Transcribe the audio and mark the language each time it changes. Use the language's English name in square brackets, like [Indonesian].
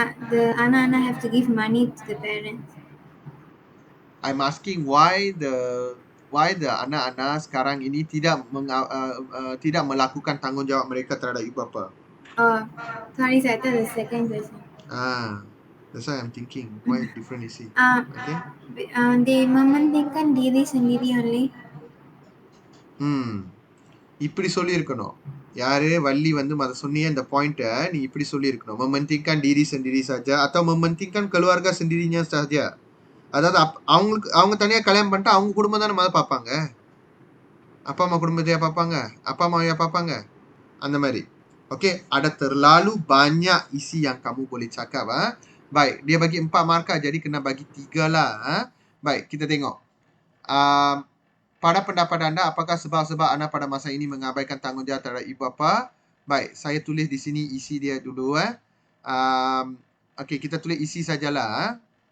[English] The anak-anak have to give money to the parents. I'm asking why the [Malay] anak-anak sekarang ini tidak melakukan tanggungjawab mereka terhadap ibu bapa. [English] Sorry, sir, that's the second question. That's why I'm thinking why different is it? Okay. [Malay] They mementingkan diri sendiri only. [Tamil] இப்படி சொல்லியிருக்கணும். யாரு வள்ளி வந்து அதை சொன்னிய இந்த பாயிண்ட்டை நீ இப்படி சொல்லியிருக்கணும். [Malay] mementingkan diri sendiri saja atau mementingkan keluarga sendirinya saja. [Tamil] அதாவது அவங்க தனியா கல்யாணம் பண்ணிட்டு அவங்க குடும்பம் தானே முதல்ல பார்ப்பாங்க. அப்பா அம்மா குடும்பத்தையா பார்ப்பாங்க, அப்பா அம்மாவையா பார்ப்பாங்க, அந்த மாதிரி. [Malay] Okay, ada terlalu banyak isi yang kamu boleh cakap. Baik, dia bagi 4 markah, jadi kena bagi 3 lah. Baik, kita tengok. Pada pendapat anda, apakah sebab-sebab anak pada masa ini mengabaikan tanggungjawab terhadap ibu bapa? Baik, saya tulis di sini isi dia dulu. Okay, kita tulis isi sajalah.